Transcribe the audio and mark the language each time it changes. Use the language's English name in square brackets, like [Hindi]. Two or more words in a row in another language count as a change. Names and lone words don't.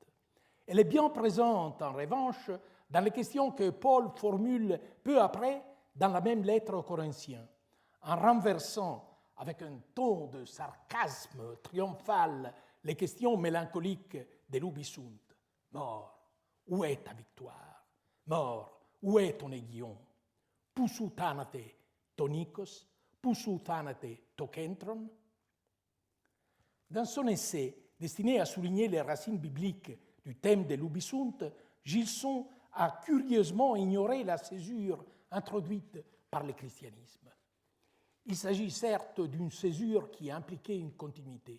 [French] Elle est bien présente, en revanche, dans les questions que Paul formule peu après dans la même lettre aux Corinthiens, en renversant avec un ton de sarcasme triomphal les questions mélancoliques des Lubisunt. Mort, où est ta victoire? Mort, où est ton aiguillon? [Greek] Ποῦ σου θάνατε τὸ νῖκος, ποῦ σου θάνατε τὸ κέντρον. [French] Dans son essai destiné à souligner les racines bibliques du thème des Lubisunt, Gilson a curieusement ignoré la césure introduite par le christianisme. Il s'agit certes d'une césure qui impliquait une continuité.